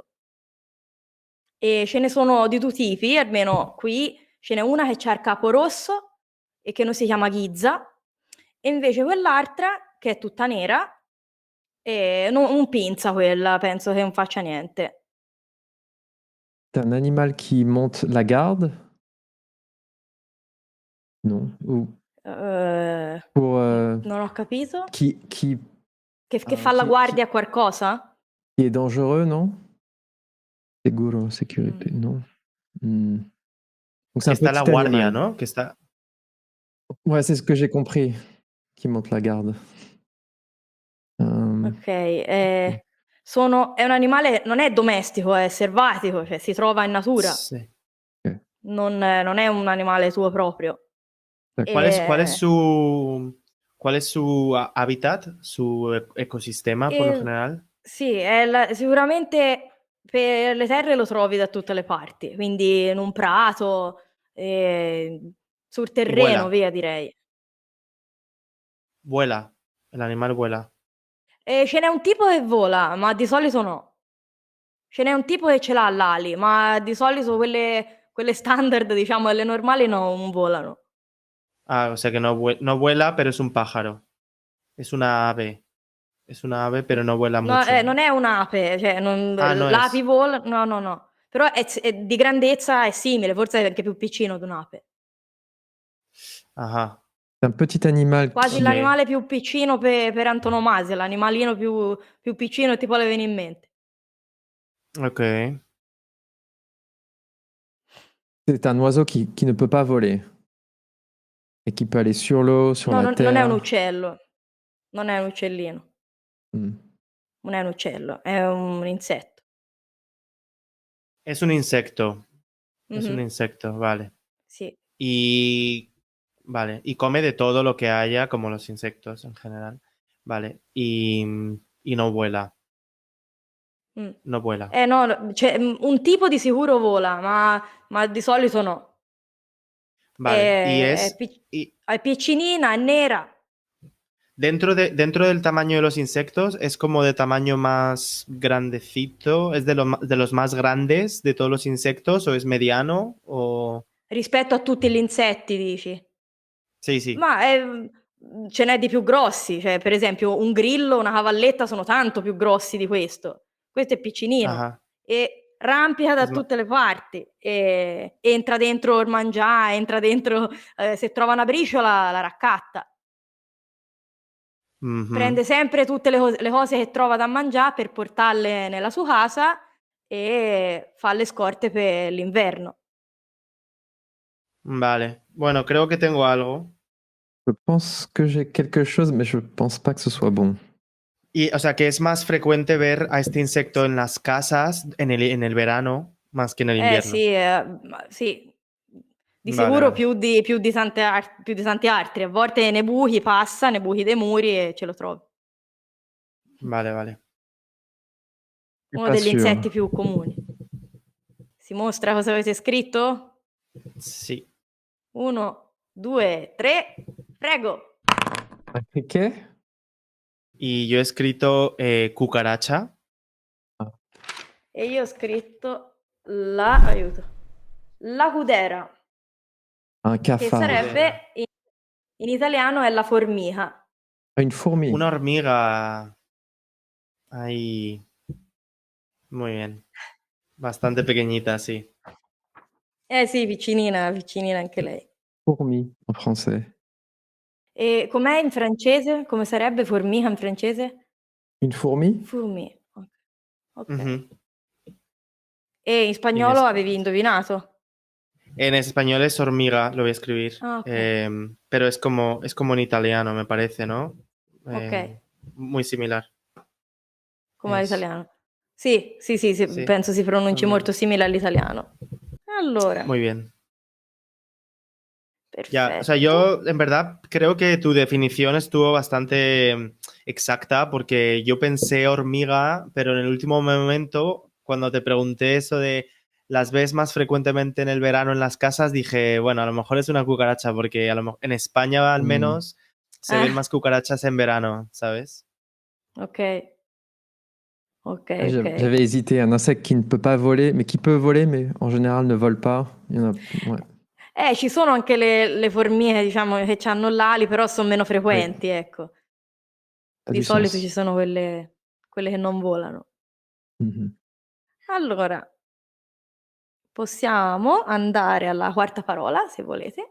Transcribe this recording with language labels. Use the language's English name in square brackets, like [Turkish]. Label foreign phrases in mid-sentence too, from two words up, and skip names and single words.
[Italian] E ce ne sono di 2 tipi, almeno qui ce n'è una che c'ha il capo rosso e che noi si chiama ghizza, e invece quell'altra che è tutta nera, non pinza quella, penso che non faccia niente. [French] C'est un animal qui monte la garde? Non. Ou pour [Italian] Non ho capito. [French] qui [Italian] Che fa la guardia a qualcosa? [French] qui est dangereux, non? Seguro, sécurité, Mh. non. Donc c'est [Spanish] Que [French] un [Spanish] está a la [French] petit [Spanish] guardia, [French] animal. [Spanish] ¿no? Que está. [French] Ouais, c'est ce que j'ai compris, qui monte la garde. [Italian] Okay, è un animale non è domestico, è selvatico, cioè si trova in natura, [Spanish] Sí. [French] Ok, [Italian] non è un animale tuo proprio. [French] d'accord. Ehm, [Spanish] Cuál es su hábitat, su ecosistema por lo [Italian] e [Spanish] general? [Italian] sì, sicuramente per le terre lo trovi da tutte le parti, quindi in un prato, sul [Spanish] Y [Italian] terreno [Spanish] vuela, [Italian] via direi. [Spanish] vuela, el animal vuela. [Italian] Ce n'è un tipo che vola, ma di solito no. Ce n'è un tipo che ce l'ha l'ali, ma di solito quelle standard diciamo, quelle normali non volano. [Spanish] Ah, o sea que no vuela, pero es un pájaro. Es una ave. Es una ave, pero no vuela [Italian] No, [Spanish] mucho. [Italian] non è un'ape, cioè [Spanish] Ah, no [Italian] l'api [Spanish] es. [Italian] vola no, no, no. Però è di grandezza è simile, forse è anche più piccino di un'ape. [Spanish] Ajá. [French] C'est un petit animal [Italian] Quasi [Spanish] Ok. [French] qui... [Italian] l'animale più piccino per antonomasia, l'animalino più piccino che ti vuole venire in mente. [Spanish] Ok. [French] C'est un oiseau qui ne peut pas voler et qui peut aller sur l'eau, sur [Italian] No, [French] la [Italian] non è un [French] terre. [Italian] uccello, non è un uccellino, Hmm. non è un uccello, è un insetto. [Spanish] Es un insecto. Es un Mh-mh, insecto, vale. [Italian] sì. [Spanish] Y. Vale. Y come de todo lo que haya, como los insectos en general. Vale. Y no vuela. Mh. No vuela. [Italian] No, cioè, un tipo di sicuro vola, ma di solito no. [Spanish] Vale. Y [Italian] È [Spanish] es. [Italian] pic [Spanish] Y [Italian] è piccinina, è nera. [Spanish] dentro del tamaño de los insectos, es como de tamaño más grandecito. ¿Es de los más grandes de todos los insectos? ¿O es mediano? O. [Italian] Rispetto a tutti gli insetti dici? [Spanish] Sí, sí. [Italian] Ma, ce n'è di più grossi, cioè per esempio un grillo, una cavalletta sono tanto più grossi di questo. Questo è piccinino [Spanish] Ajá. [Italian] e rampica da [Spanish] Es ma- [Italian] tutte le parti, entra dentro il mangià, entra dentro se trova una briciola la raccatta. [Spanish] Ujú. [Italian] Prende sempre tutte le cose che trova da mangià per portarle nella sua casa e fa le scorte per l'inverno. [Spanish] Vale. Bueno, creo que tengo algo. [French] Je pense que j'ai quelque chose, mais je pense pas que ce soit bon. [Spanish] Y, o sea, que es más frecuente ver a este insecto en las casas en el verano más que en el invierno. [Italian] Sì, ma sì, di [Spanish] Vale, [Italian] sicuro [Spanish] vale. [Italian] più di tanti altri. A volte nei buchi passa, nei buchi dei muri e ce lo trovi. [Spanish] Vale, vale. [French] Je suis [Italian] Uno [French] pas [Italian] degli [French] sûr. [Italian] insetti più comuni. Si mostra cosa avete scritto? [Spanish] Sí. [Italian] 1, 2, 3, prego. [Spanish] Ok. Y yo he escrito cucaracha. [Italian] E io ho scritto la cudera, [French] Un [Italian] che [French] cafard. [Italian] sarebbe in italiano è la formica. [French] Une fourmi. [Spanish] Una hormiga. Ahí. Muy bien. Bastante pequeñita, sí. [Italian] Eh sì, piccinina, piccinina anche lei. [French] Fourmi en français. [Italian] E com'è in francese? Come sarebbe formica in francese? [French] Une fourmi? Fourmi, okay. [Spanish] Ujú. [Italian] E in [Spanish] Y en, [Italian] spagnolo avevi indovinato? [Spanish] en español es hormiga, lo voy a escribir. [Italian] Ah, okay, [Spanish] Pero es como en italiano, me parece, ¿no? [Italian] okay, [Spanish] Muy similar. [Italian] come [Spanish] Es. [Italian] all'italiano. Sì, sì, [Spanish] Sí. [Italian] penso si pronunci molto [Spanish] Hormiga. [Italian] simile all'italiano. Allora, [Spanish] Muy bien. Ya, o sea, [Italian] perfetto. [Spanish] yo en verdad creo que tu definición estuvo bastante exacta porque yo pensé hormiga, pero en el último momento, cuando te pregunté eso de las ves más frecuentemente en el verano en las casas, dije, bueno, a lo mejor es una cucaracha porque en España al Hmm. menos se ven [Italian] Ah, [Spanish] más cucarachas en verano, ¿sabes? [Italian] okay, okay, [French] J'avais [Italian] okay. [French] hésité. Un insecte qui ne peut pas voler, mais qui peut voler, mais en général ne vole pas. Il y en a. Ouais. [Italian] Ci sono anche le formiche, diciamo, che c'hanno l'ali, però son meno [French] Oui, [Italian] frequenti, ecco. [French] ça a [Italian] Di [French] du [Italian] solito ci [French] sens. [Italian] sono quelle che non volano. Mhm. Allora, possiamo andare alla quarta parola, se volete.